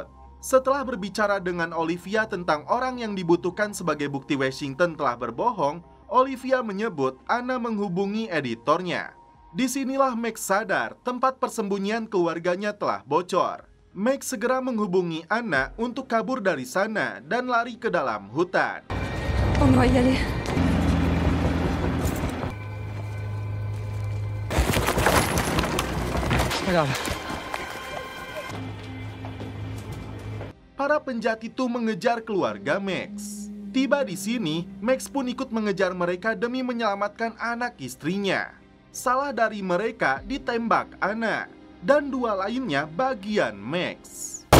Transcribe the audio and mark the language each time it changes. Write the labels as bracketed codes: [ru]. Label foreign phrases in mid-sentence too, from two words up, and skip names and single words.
[id] Setelah berbicara dengan Olivia tentang orang yang dibutuhkan sebagai bukti Washington telah berbohong, Olivia menyebut Anna menghubungi editornya. Disinilah Max sadar tempat persembunyian keluarganya telah bocor. Max segera menghubungi Anna untuk kabur dari sana dan lari ke dalam hutan. [fr] On va y aller. Regarde. [id] Para penjahat itu mengejar keluarga Max. Tiba di sini, Max pun ikut mengejar mereka demi menyelamatkan anak istrinya. Salah dari mereka ditembak Anna, dan dua lainnya bagian Max.